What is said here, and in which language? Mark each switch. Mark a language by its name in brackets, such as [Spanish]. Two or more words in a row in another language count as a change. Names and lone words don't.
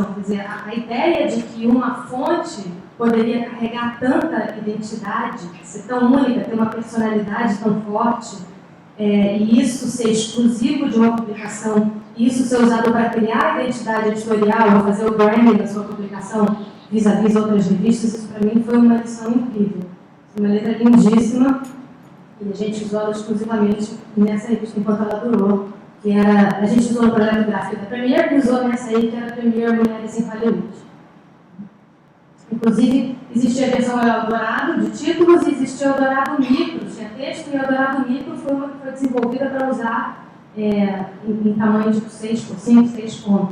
[Portuguese] Quer dizer, a ideia de que uma fonte poderia carregar tanta identidade, ser tão única, ter uma personalidade tão forte, e isso ser exclusivo de uma publicação, e isso ser usado para criar a identidade editorial, ou fazer o branding da sua publicação vis-à-vis outras revistas, isso para mim foi uma lição incrível. Foi uma letra lindíssima, e a gente usou ela exclusivamente nessa revista enquanto ela durou, que era, a gente usou no projeto gráfico da Premiere, e usou nessa aí, que era a Premiere Mulheres em Hollywood. Inclusive, existia a versão Eldorado de títulos e existia o Eldorado Micro, tinha texto, e o Eldorado Micro foi uma que foi desenvolvida para usar em tamanho de 6 por 5, 6 pontos.